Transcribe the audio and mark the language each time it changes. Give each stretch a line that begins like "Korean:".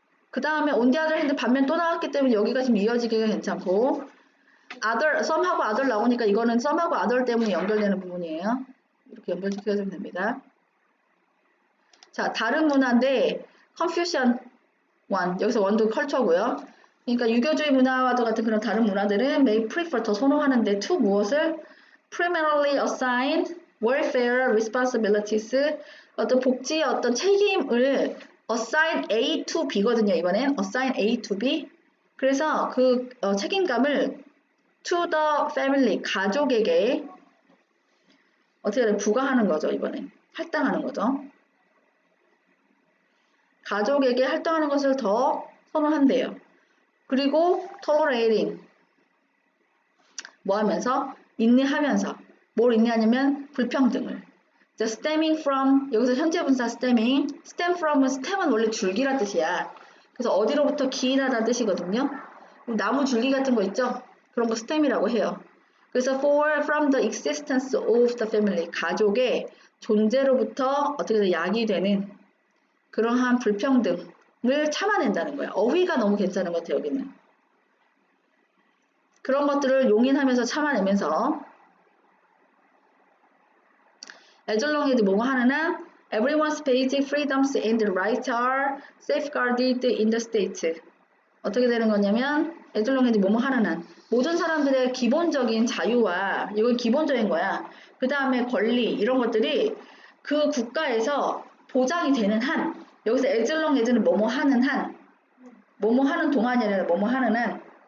Korean: 그 다음에
English: on the other hand
Korean: 반면 또 나왔기 때문에 여기가 지금 이어지기가 괜찮고 other, some하고 other 나오니까 이거는 some하고 other 때문에 연결되는 부분이에요. 이렇게 연결시켜주면 됩니다. 자, 다른 문화인데
English: Confucian one,
Korean: 여기서 원도 컬처고요. 그러니까 유교주의 문화와도 같은 그런 다른 문화들은
English: may prefer
Korean: 더 선호하는데 to 무엇을?
English: primarily assigned welfare responsibilities
Korean: 어떤 복지의 어떤 책임을
English: assign A to B거든요.
Korean: 이번엔
English: assign A to B
Korean: 그래서 그 책임감을
English: to the family
Korean: 가족에게 어떻게 부과하는 거죠. 이번엔 할당하는 거죠. 가족에게 할당하는 것을 더 선호한대요. 그리고
English: tolerating
Korean: 뭐 하면서? 인내하면서 뭘 인내하냐면 불평등을
English: The stemming from
Korean: 여기서 현재 분사 stemming
English: stem from
Korean: 은 stem은 원래 줄기란 뜻이야. 그래서 어디로부터 기인하다는 뜻이거든요. 나무 줄기 같은 거 있죠? 그런 거 stem이라고 해요. 그래서
English: from the existence of the family
Korean: 가족의 존재로부터 어떻게든 야기되는 그러한 불평등을 참아낸다는 거야. 어휘가 너무 괜찮은 것 같아요. 여기는. 그런 것들을 용인하면서 참아내면서
English: as long as
Korean: 뭐뭐 하는 한
English: everyone's basic freedoms and rights are safeguarded in the state.
Korean: 어떻게 되는 거냐면
English: as long as
Korean: 뭐뭐 하는 한 모든 사람들의 기본적인 자유와 이건 기본적인 거야. 그 다음에 권리 이런 것들이 그 국가에서 보장이 되는 한 여기서
English: as long as
Korean: 는 뭐뭐 하는 한 뭐뭐 하는 동안이 아니라 뭐뭐 하는 한